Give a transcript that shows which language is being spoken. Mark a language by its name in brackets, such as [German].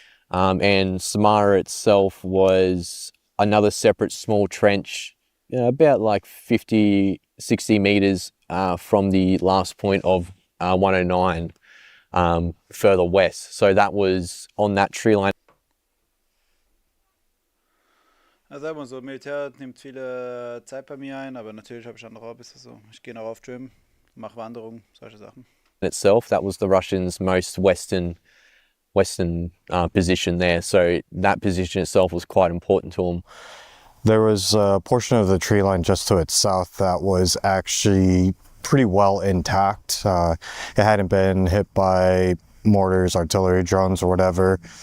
[English] And Samara itself was another separate small trench, about like 50, 60 meters from the last point of 109. further west. So that was on that tree line. [German] Also sagen wir so, Militär nimmt viele Zeit bei mir ein, aber natürlich habe ich andere Hobbys. Also ich gehe noch auf Gym, mache Wanderungen, solche Sachen. [English] Itself, that was the Russians' most western position there. So that position itself was quite important to them. There was a portion of the tree line just to its south that was actually pretty well intact. It hadn't been hit by mortars, artillery, drones, or whatever.